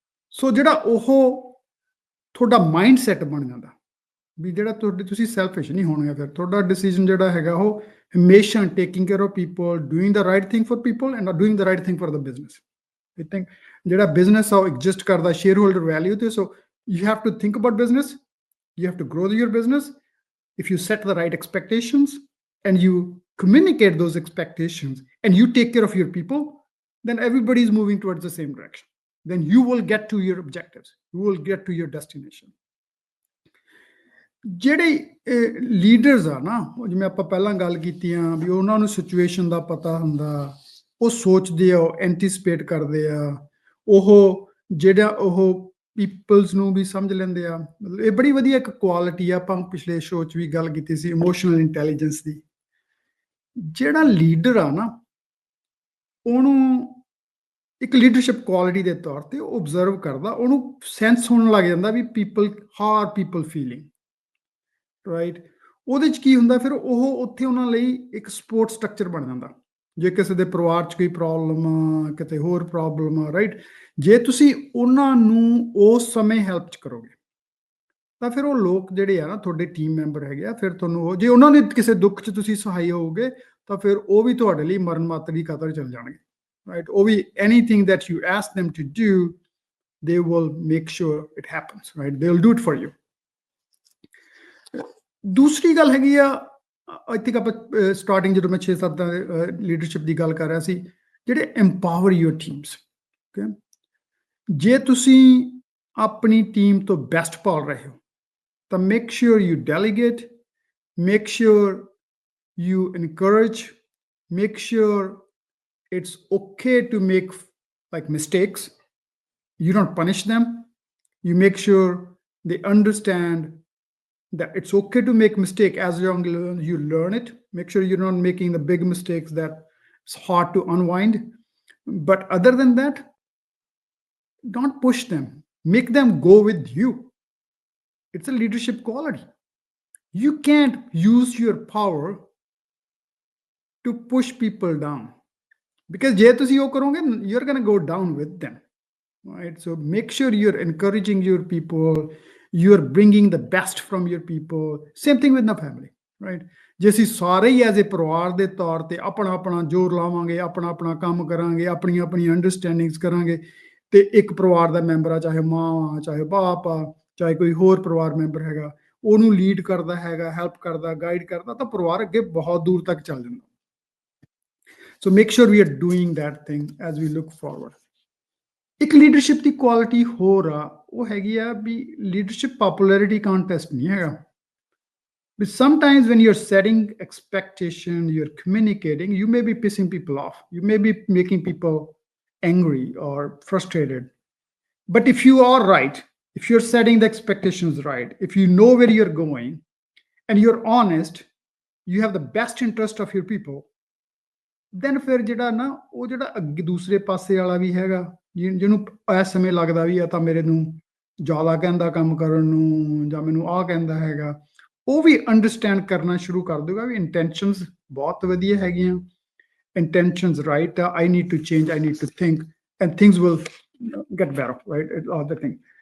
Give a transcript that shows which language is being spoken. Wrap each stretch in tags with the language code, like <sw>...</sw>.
<pa>ਸੋ ਜਿਹੜਾ ਉਹ ਤੁਹਾਡਾ ਮਾਈਂਡ ਸੈਟ ਬਣ ਜਾਂਦਾ ਵੀ ਜਿਹੜਾ ਤੁਸੀਂ ਸੈਲਫਿਸ਼ ਨਹੀਂ ਹੋਣਗੇ। ਫਿਰ ਤੁਹਾਡਾ ਡਿਸੀਜਨ ਜਿਹੜਾ ਹੈਗਾ ਉਹ ਹਮੇਸ਼ਾ</pa> <en>Taking care of people, doing the right thing for people and doing the right thing for the business. I think</en> <pa>ਜਿਹੜਾ ਬਿਜ਼ਨਸ ਆ ਉਹ ਐਗਜ਼ਿਸਟ ਕਰਦਾ ਸ਼ੇਅਰ ਹੋਲਡਰ ਵੈਲਿਊ ਤੇ।</pa> <en>So you have to think about business, you have to grow your business. If you set the right expectations and you communicate those expectations and you take care of your people, then everybody is moving towards the same direction. Then you will get to your objectives, you will get to your destination.</en> <pa>ਜਿਹੜੇ leaders ਆ ਨਾ, ਜਿਵੇਂ ਆਪਾਂ ਪਹਿਲਾਂ ਗੱਲ ਕੀਤੀ ਆ ਵੀ ਉਹਨਾਂ ਨੂੰ ਸਿਚੁਏਸ਼ਨ ਦਾ ਪਤਾ ਹੁੰਦਾ, ਉਹ ਸੋਚਦੇ ਆ, ਉਹ ਐਂਟੀਸਪੇਟ ਕਰਦੇ ਆ, ਉਹ ਜਿਹੜਾ ਉਹ ਪੀਪਲਸ ਨੂੰ ਵੀ ਸਮਝ ਲੈਂਦੇ ਆ। ਮਤਲਬ ਇਹ ਬੜੀ ਵਧੀਆ ਇੱਕ ਕੁਆਲਿਟੀ ਆ। ਆਪਾਂ ਪਿਛਲੇ ਸ਼ੋਅ 'ਚ ਵੀ ਗੱਲ ਕੀਤੀ ਸੀ ਇਮੋਸ਼ਨਲ ਇੰਟੈਲੀਜੈਂਸ ਦੀ। ਜਿਹੜਾ ਲੀਡਰ ਆ ਨਾ, ਉਹਨੂੰ ਇੱਕ ਲੀਡਰਸ਼ਿਪ ਕੁਆਲਿਟੀ ਦੇ ਤੌਰ ਤੇ ਓਬਜ਼ਰਵ ਕਰਦਾ, ਉਹਨੂੰ ਸੈਂਸ ਹੋਣ ਲੱਗ ਜਾਂਦਾ ਵੀ</pa> <en>people how are people feeling,</en> <pa>right. ਉਹਦੇ 'ਚ ਕੀ ਹੁੰਦਾ, ਫਿਰ ਉਹ ਉੱਥੇ ਉਹਨਾਂ ਲਈ ਇੱਕ ਸਪੋਰਟ ਸਟਰਕਚਰ ਬਣ ਜਾਂਦਾ। ਜੇ ਕਿਸੇ ਦੇ ਪਰਿਵਾਰ 'ਚ ਕੋਈ ਪ੍ਰੋਬਲਮ ਆ, ਕਿਤੇ ਹੋਰ ਪ੍ਰੋਬਲਮ ਆ, ਰਾਈਟ, ਜੇ ਤੁਸੀਂ ਉਹਨਾਂ ਨੂੰ ਉਸ ਸਮੇਂ ਹੈਲਪ 'ਚ ਕਰੋਗੇ ਤਾਂ ਫਿਰ ਉਹ ਲੋਕ ਜਿਹੜੇ ਆ ਨਾ ਤੁਹਾਡੇ ਟੀਮ ਮੈਂਬਰ ਹੈਗੇ ਆ, ਫਿਰ ਤੁਹਾਨੂੰ ਉਹ ਜੇ ਉਹਨਾਂ ਦੇ ਕਿਸੇ ਦੁੱਖ 'ਚ ਤੁਸੀਂ ਸਹਾਈ ਹੋਵੋਗੇ ਤਾਂ ਫਿਰ ਉਹ ਵੀ ਤੁਹਾਡੇ ਲਈ ਮਰਨ ਮਾਤਰ ਦੀ ਕਦਰ ਚੱਲ ਜਾਣਗੇ, ਰਾਈਟ। ਉਹ ਵੀ</pa> <en>Anything that you ask them to do, they will make sure it happens, right? They will do it for you.</en> <pa>ਦੂਸਰੀ ਗੱਲ ਹੈਗੀ ਆ,</pa> <en>I think</en> <pa>ਆਪਾਂ ਸਟਾਰਟਿੰਗ ਜਦੋਂ ਮੈਂ 6-7 ਲੀਡਰਸ਼ਿਪ ਦੀ ਗੱਲ ਕਰ ਰਿਹਾ ਸੀ, ਜਿਹੜੇ</pa> <en>empower your teams, okay?</en> <pa>ਜੇ ਤੁਸੀਂ ਆਪਣੀ ਟੀਮ ਤੋਂ ਬੈਸਟ ਪਾਲ ਰਹੇ ਹੋ ਤਾਂ</pa> <en>Make sure you delegate, make sure you encourage, make sure it's okay to make like mistakes. You don't punish them. You make sure they understand that it's okay to make mistake as long as you learn it. Make sure you're not making the big mistakes that it's hard to unwind. But other than that, don't push them. Make them go with you. It's a leadership quality. You can't use your power to push people down, because</en> <pa>ਜੇ ਤੁਸੀਂ ਉਹ ਕਰੋਗੇ,</pa> <en>you're going to go down with them, right? So make sure you're encouraging your people, you're bringing the best from your people. Same thing with the family, right?</en> <pa>ਜੇ ਅਸੀਂ ਸਾਰੇ ਹੀ as a ਪਰਿਵਾਰ ਦੇ ਤੌਰ ਤੇ ਆਪਣਾ ਆਪਣਾ ਜ਼ੋਰ ਲਾਵਾਂਗੇ, ਆਪਣਾ ਆਪਣਾ ਕੰਮ ਕਰਾਂਗੇ, ਆਪਣੀਆਂ ਆਪਣੀਆਂ ਅੰਡਰਸਟੈਂਡਿੰਗਸ ਕਰਾਂਗੇ, ਤੇ ਇੱਕ ਪਰਿਵਾਰ ਦਾ ਮੈਂਬਰ ਆ, ਚਾਹੇ ਮਾਂ ਆ, ਚਾਹੇ ਬਾਪ ਆ, ਚਾਹੇ ਕੋਈ ਹੋਰ ਪਰਿਵਾਰ ਮੈਂਬਰ ਹੈਗਾ, ਉਹਨੂੰ ਲੀਡ ਕਰਦਾ ਹੈਗਾ, ਹੈਲਪ ਕਰਦਾ, ਗਾਈਡ ਕਰਦਾ, ਤਾਂ ਪਰਿਵਾਰ ਅੱਗੇ ਬਹੁਤ ਦੂਰ ਤੱਕ ਚੱਲ ਜਾਂਦਾ।</pa> <en>So make sure we are doing that thing as we look forward.</en> <pa>ਇੱਕ ਲੀਡਰਸ਼ਿਪ ਦੀ ਕੁਆਲਿਟੀ ਹੋਰ ਆ, ਉਹ ਹੈਗੀ ਆ ਵੀ ਲੀਡਰਸ਼ਿਪ ਪਪੂਲੈਰਿਟੀ ਕੰਟੈਸਟ ਨਹੀਂ ਹੈਗਾ।</pa> <en>But sometimes when you're setting expectation, you're communicating, you may be pissing people off, you may be making people angry or frustrated. But if you are right, if you're setting the expectations right, if you know where you're going and you're honest, you have the best interest of your people,</en> <pa>then ਫਿਰ ਜਿਹੜਾ ਨਾ ਉਹ ਜਿਹੜਾ ਅੱਗੇ ਦੂਸਰੇ ਪਾਸੇ ਵਾਲਾ ਵੀ ਹੈਗਾ, ਜਿਹਨੂੰ ਇਸ ਸਮੇਂ ਲੱਗਦਾ ਵੀ ਆ ਤਾਂ ਮੇਰੇ ਨੂੰ ਜ਼ਿਆਦਾ ਕਹਿੰਦਾ ਕੰਮ ਕਰਨ ਨੂੰ, ਜਾਂ ਮੈਨੂੰ ਆਹ ਕਹਿੰਦਾ ਹੈਗਾ, ਉਹ ਵੀ ਅੰਡਰਸਟੈਂਡ ਕਰਨਾ ਸ਼ੁਰੂ ਕਰ ਦੂਗਾ ਵੀ ਇੰਟੈਂਸ਼ਨਸ ਬਹੁਤ ਵਧੀਆ ਹੈਗੀਆਂ, ਇੰਟੈਂਸ਼ਨਸ ਰਾਈਟ ਆ,</pa> <en>I need to change, I need to think and things will get better, right? It all the thing.</en>